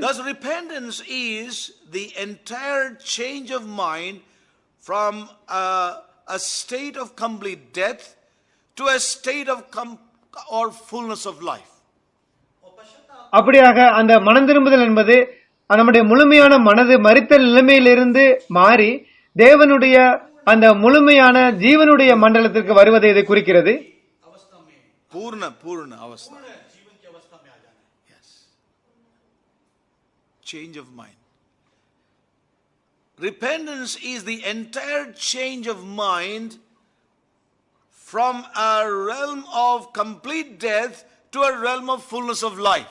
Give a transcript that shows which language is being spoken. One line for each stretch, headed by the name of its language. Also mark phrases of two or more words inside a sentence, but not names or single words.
English: Thus repentance is the entire change of mind from a state of complete death to a state of or fullness of life.
Tamil: அப்படியாக அந்த மனம் திரும்புதல் என்பது நம்முடைய முழுமையான மனது மரித்த நிலைமையிலிருந்து மாறி தேவனுடைய அந்த முழுமையான ஜீவனுடைய மண்டலத்திற்கு வருவதை இது குறிக்கிறது.
Hindi: पूर्ण पूर्ण अवस्था.
English: Yes. Change of mind. Repentance is the entire change of mind from a realm of complete death to a realm of fullness of life.